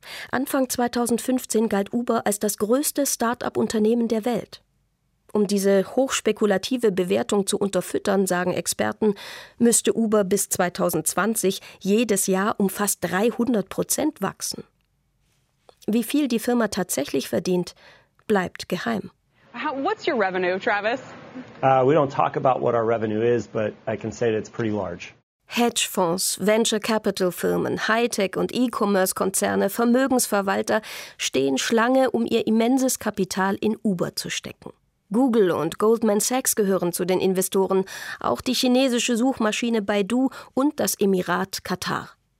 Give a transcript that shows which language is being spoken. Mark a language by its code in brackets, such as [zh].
[de] Anfang 2015 galt Uber als das größte Start-up-Unternehmen der Welt. Um diese hochspekulative Bewertung zu unterfüttern, sagen Experten, müsste Uber bis 2020 jedes Jahr um fast 300% wachsen. Wie viel die Firma tatsächlich verdient, bleibt geheim. [en] What's your revenue, Travis? We don't talk about what our revenue is, but I can say that it's pretty large. [de] Hedgefonds, Venture-Capital-Firmen, Hightech- und E-Commerce-Konzerne, Vermögensverwalter stehen Schlange, um ihr immenses Kapital in Uber zu stecken. Google und Goldman Sachs gehören zu den Investoren, auch die chinesische Suchmaschine Baidu und das Emirat Katar.